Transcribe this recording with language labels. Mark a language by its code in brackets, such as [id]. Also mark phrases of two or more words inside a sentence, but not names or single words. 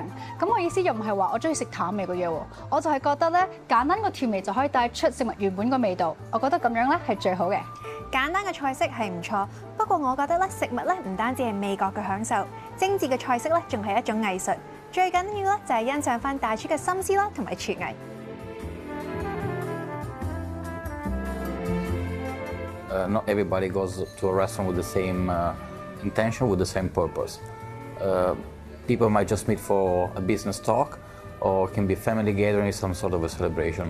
[yue] 咁我意思又唔係話我中意食淡味嘅嘢喎，我就係覺得咧簡單個調味就可以帶出食物原本個味道。我覺得咁樣咧係最好嘅。簡單嘅菜式係唔錯，不過我覺得咧食物咧唔單止係味覺嘅享受，精緻嘅菜式咧仲係一種藝術。最緊要咧就係欣賞翻大廚嘅心思啦，同埋廚藝。 [en] Not everybody goes to a restaurant with the same intention, with the same purpose. People might just meet for a business talk, or it can be family gathering, some sort of a celebration.